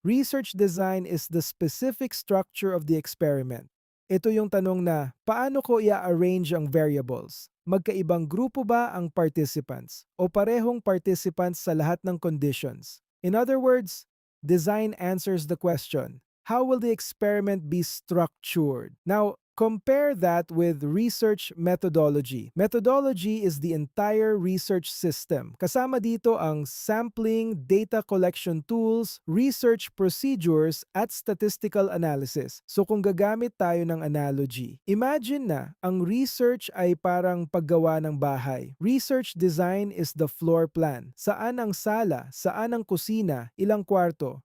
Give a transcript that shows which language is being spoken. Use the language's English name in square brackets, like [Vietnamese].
[English] Research design is the specific structure of the experiment. [Filipino] Ito yung tanong na, paano ko i-arrange ang variables? Magkaibang grupo ba ang participants? O parehong participants sa lahat ng conditions? [English] In other words, design answers the question, how will the experiment be structured? Now, compare that with research methodology. Methodology is the entire research system. [Filipino] Kasama dito ang [English] sampling, data collection tools, research procedures, [Filipino] at [English] statistical analysis. [Filipino] So kung gagamit tayo ng analogy, imagine na ang research ay parang paggawa ng bahay. [English] Research design is the floor plan. [Filipino] Saan ang sala, saan ang kusina, ilang kwarto.